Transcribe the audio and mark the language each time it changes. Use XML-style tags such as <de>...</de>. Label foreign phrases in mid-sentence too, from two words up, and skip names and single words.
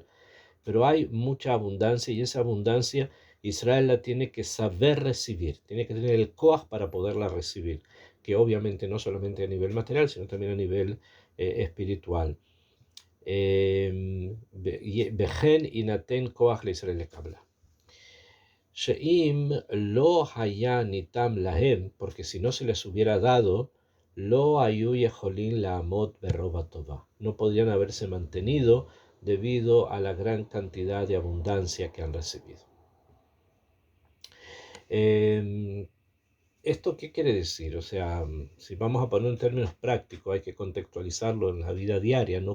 <es>Pero hay mucha abundancia, y esa abundancia Israel la tiene que saber recibir, tiene que tener el koach para poderla recibir, que obviamente no solamente a nivel material, sino también a nivel espiritual.</es> <he>בכן ניתן כח לישראל לקבלה. שאם לא היה ניתן להם,</he> <es>porque si no se les hubiera dado,</es> <he>לא היו יכולין לעמוד ברוב טובה.</he> <es>No podrían haberse mantenido debido a la gran cantidad de abundancia que han recibido. ¿Esto qué quiere decir? O sea, si vamos a poner en términos prácticos, hay que contextualizarlo en la vida diaria, ¿no?</es>